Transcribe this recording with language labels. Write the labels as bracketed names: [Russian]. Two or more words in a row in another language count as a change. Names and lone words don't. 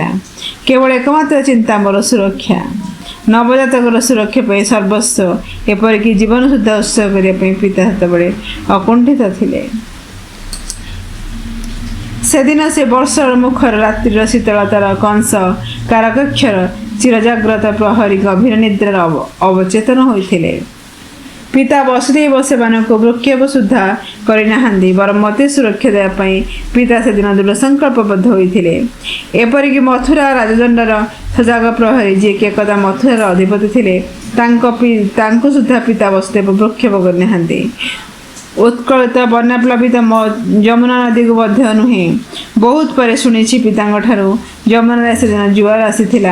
[Odia] କେବଳ ଏକମାତ୍ର ଚିନ୍ତା ମୋର ସୁରକ୍ଷା, ନବଜାତକର ସୁରକ୍ଷା ପାଇଁ ସର୍ବସ୍ୱ, ଏପରିକି ଜୀବନ ସୁଦ୍ଧା ଉତ୍ସର୍ଗ କରିବା ପାଇଁ ପିତା ସେତେବେଳେ ଅକୁଣ୍ଠିତ ଥିଲେ। ସେଦିନ ସେ ବର୍ଷର ମୁଖର ରାତ୍ରିର ଶୀତଳତାର କଂସ କାରାକକ୍ଷର ଚିରଜାଗ୍ରତ ପ୍ରହରୀ ଗଭୀର ନିଦ୍ରାର ଅବଚେତନ ହୋଇଥିଲେ। ପିତା ବସୁଦେବ ସେମାନଙ୍କୁ ବୃକ୍ଷେପ ସୁଦ୍ଧା କରିନାହାନ୍ତି ବରଂ ମୋତେ ସୁରକ୍ଷା ଦେବା ପାଇଁ ପିତା ସେଦିନ ଦୃଢ଼ ସଂକଳ୍ପବଦ୍ଧ ହୋଇଥିଲେ। ଏପରିକି ମଥୁରା ରାଜଦଣ୍ଡର ସଜାଗ ପ୍ରହରୀ ଯିଏକି ଏକଦା ମଥୁରାର ଅଧିପତି ଥିଲେ ତାଙ୍କୁ ସୁଦ୍ଧା ପିତା ବସୁଦେବ ଭ୍ରୂକ୍ଷେପ କରିନାହାନ୍ତି। ଉତ୍କଳିତ ବନ୍ୟାପ୍ଲାବିତ ଯମୁନା ନଦୀକୁ ମଧ୍ୟ ନୁହେଁ, ବହୁତ ପରେ ଶୁଣିଛି ପିତାଙ୍କ ଠାରୁ ଯମୁନାରେ ସେଦିନ ଜୁଆର ଆସିଥିଲା।